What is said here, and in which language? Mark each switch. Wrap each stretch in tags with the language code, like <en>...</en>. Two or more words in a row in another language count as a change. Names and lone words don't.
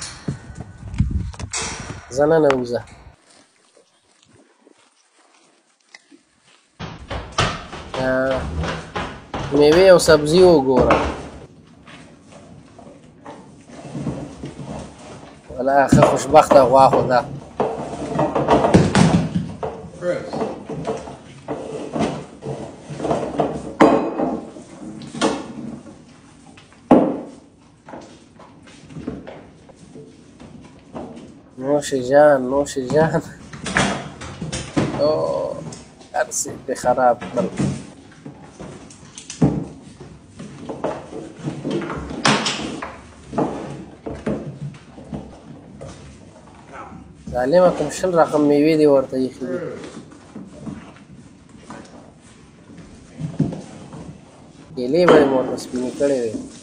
<ps>ځه ننوځه. میوې او سبزي وګوره. والله ښه خوشبخته غوا خو ده. نوش جان نوش جان. هر څه پې خراب کړل. ظالمه کوم 20 رقم میوې دې ورته ایښي دي. کیلې به یې مو ورته سپینې کړې وې.</ps>